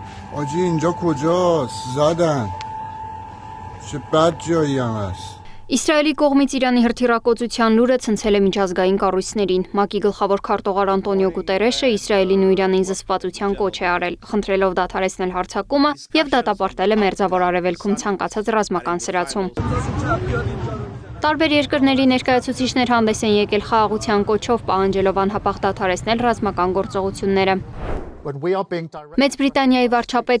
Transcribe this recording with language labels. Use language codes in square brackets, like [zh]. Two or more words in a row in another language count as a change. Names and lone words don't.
[fa] آجی اینجا کجاست؟ زدن چه بد جایی هم هست. [hy] Իսրայելի կողմից Իրանի հրթիռակոծության լուրը ցնցել է միջազգային կառույցներին։ ՄԱԿ-ի գլխավոր քարտուղար Անտոնիո Գուտերեշը Իսրայելին ու Իրանին զսպվածության կոչ է արել, խնդրելով դադարեցնել հարձակումը եւ դատապարտել է Մերձավոր Արևելքում ցանկացած ռազմական սրացում։ Տարբեր երկրների ներկայացուցիչներ հանդես են եկել խաղաղության կոչով, պահանջելով անհապաղ դադարեցնել ռազմական գործողությունները։ Մեծ Բրիտանիայի վարչապետ